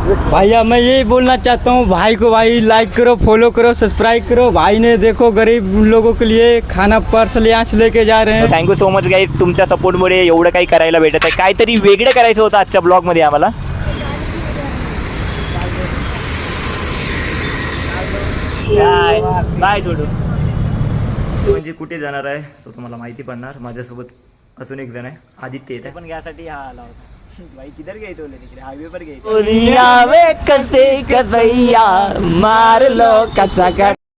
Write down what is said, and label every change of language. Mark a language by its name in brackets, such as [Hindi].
[Hindi] भैया मैं यही बोलना चाहता हूँ भाई को, भाई लाइक करो, फॉलो करो, सब्सक्राइब करो. भाई ने देखो गरीब लोगों के लिए खाना पार्सल यहाँ से लेके जा रहे हैं. [English] thank you so much guys, [Marathi] तुमच्या सपोर्टमुळे एवढं काही करायला भेटत आहे. काहीतरी वेगळं करायचं होतं आजच्या ब्लॉगमध्ये आम्हाला. बाय सोडू. म्हणजे कुठे जाणार आहे सो तुम्हाला माहिती पडणार. माझ्यासोबत अजून एक जण आहे, आदित्य येत आहे. पण यासाठी हा आला होता. [Hindi] भाई किधर गए थे [Marathi] तिकडे [Hindi] हायवे पर गए कसे कसैया मारलो कचाका.